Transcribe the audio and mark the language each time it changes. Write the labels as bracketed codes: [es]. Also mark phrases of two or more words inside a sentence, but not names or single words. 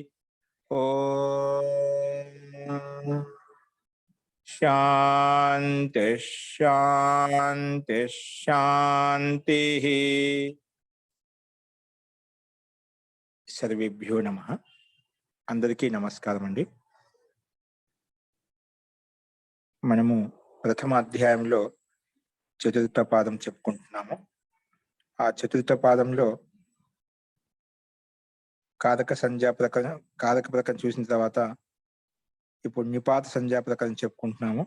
[sa] ओम शांति शांति शांति। सर्वेभ्यो नमः। [te] అందరికీ నమస్కారం అండీ। మనము ప్రథమ అధ్యాయంలో చతుర్థ పాదం చెప్పుకుంటున్నాము। ఆ చతుర్థ పాదంలో కారక సంజ్ఞా ప్రకరణం చూసిన తర్వాత ఇప్పుడు నిపాత సంజ్ఞా ప్రకరణం చెప్పుకుంటున్నాము।